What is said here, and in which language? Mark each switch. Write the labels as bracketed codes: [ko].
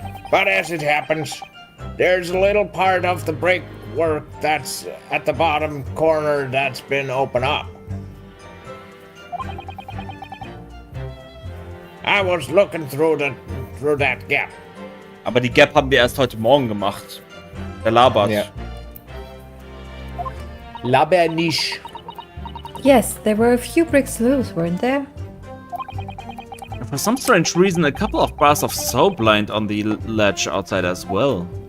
[en] But as it happens, there's a little part of the brickwork that's at the bottom corner that's been opened up. I was looking through that gap. [de] Aber die Gap haben wir erst heute Morgen gemacht. Der labert. Ja. Laber nicht. [en] Yes, there were a few bricks loose, weren't there? For some strange reason, a couple of bars of soap lined on the ledge outside as well.